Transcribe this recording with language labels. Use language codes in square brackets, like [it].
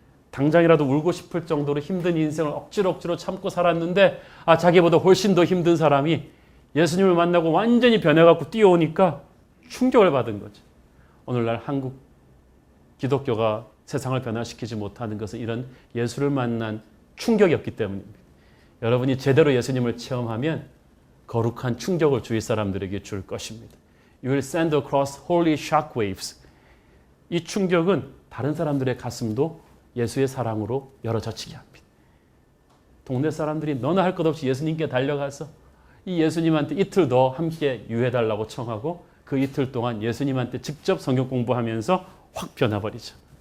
[ko] 당장이라도 울고 싶을 정도로 힘든 인생을 억지로 참고 살았는데 자기보다 훨씬 더 힘든 사람이 예수님을 만나고 완전히 변해갖고 뛰어오니까 충격을 받은 거죠. 오늘날 한국 기독교가 세상을 변화시키지 못하는 것은 이런 예수를 만난 충격이었기 때문입니다. 여러분이 제대로 예수님을 체험하면 거룩한 충격을 주위 사람들에게 줄 것입니다. [en] You will send across holy shockwaves. [ko] 이 충격은 다른 사람들의 가슴도 예수의 사랑으로 열어젖히게 합니다. 동네 사람들이 너나 할 것 없이 예수님께 달려가서 이 예수님한테 이틀 더 함께 유해달라고 청하고 그 이틀 동안 예수님한테 직접 성경 공부하면서 확 변화버리죠.